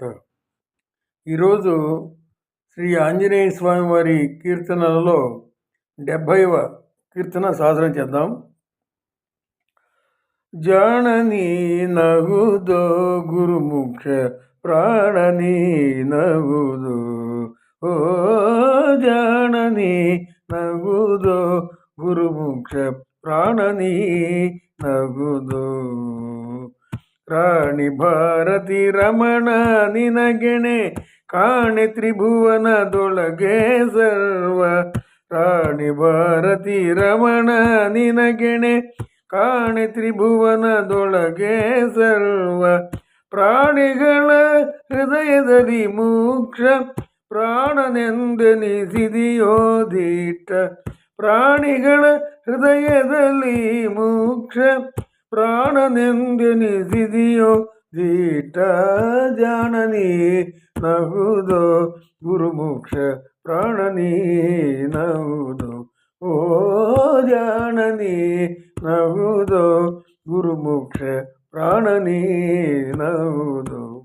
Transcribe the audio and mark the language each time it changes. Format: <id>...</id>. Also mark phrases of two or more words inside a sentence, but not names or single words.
<te>ఈరోజు శ్రీ ఆంజనేయ స్వామి వారి కీర్తనలలో 70వ కీర్తన సాధన చేద్దాం.</te> <kn>ಜಾನನಿ ನಗುದೋ ಗುರುಮುಖ ಪ್ರಾಣನಿ ನಗುದೋ, ಓ ಜಾನನಿ ನಗುದೋ గురుముಖ ಪ್ರಾಣನಿ ನಗುದು. ರಾಣಿ ಭಾರತಿ ರಮಣ ನಿನಗೆಣೆ ಕಾಣೆ ತ್ರಿಭುವನದೊಳಗೆ ಸರ್ವ. ರಾಣಿ ಭಾರತಿ ರಮಣ ನಿನಗೆಣೆ ಕಾಣೆ ತ್ರಿಭುವನದೊಳಗೆ ಸರ್ವ. ಪ್ರಾಣಿಗಳ ಹೃದಯದಲ್ಲಿ ಮೋಕ್ಷ ಪ್ರಾಣನೆಂದೆನಿಸಿದೆಯೋ ದೀಟ. ಪ್ರಾಣಿಗಳ ಹೃದಯದಲ್ಲಿ ಮೋಕ್ಷ ಪ್ರಾಣನೆಂದೆನಿಸಿದೆಯೋ ದೀಟ. ಜಾನನಿ ನಗುದೋ ಗುರುಮೋಕ್ಷ ಪ್ರಾಣನಿ ನಗುದೋ, ಓ ಜಾನನಿ ನಗುದೋ ಗುರುಮೋಕ್ಷ ಪ್ರಾಣನಿ ನಗುದೋ.</kn>